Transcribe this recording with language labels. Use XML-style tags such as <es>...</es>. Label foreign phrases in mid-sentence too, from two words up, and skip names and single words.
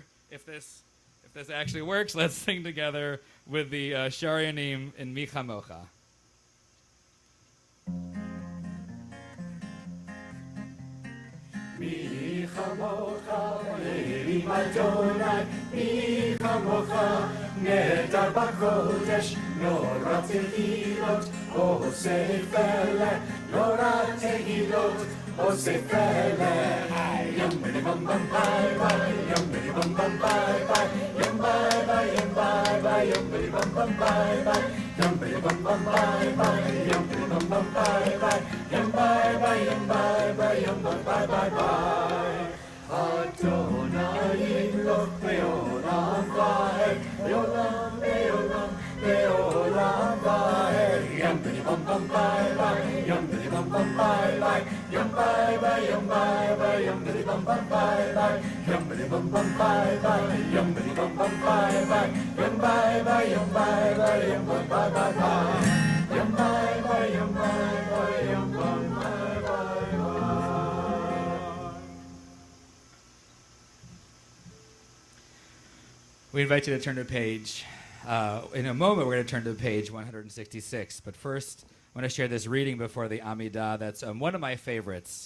<en>If this actually works, let's sing together with the Sharionim in Michamocha.</en> <he>Michamocha, באלים ה', מי כמוכה, נאדר בקודש, נורא תהילות, עושה פלא, נורא תהילות, עושה פלא. Yum bidi bum bum bye bye, yum bidi bum bum bye bye, yum bye bye, yum bye bye, yum bidi bum bum bye bye, yum bidi bum bum bye bye, yum bidi bum bum bye bye, yum bye bye, yum bye bye, yum bye bye bye bye. ה' ימלוך לעולם ועד, לעולם, לעולם, לעולם ועד. Yum bidi bum bum bye bye, yum bidi bum bum bye bye, yum bye bye, yum bye bye, yum bidi bum bum bye bye, yum bidi bum bum bye bye, yum bidi bum bum bye bye, yum bye bye, yum bye bye, yum bye bye bye bye, yum bye bye, yum bye bye, yum bye bye bye.</he> <en>We invite you to turn to page. In a moment, we're going to turn to page 166. But first, I want to share this reading before the Amidah that's one of my favorites.</en>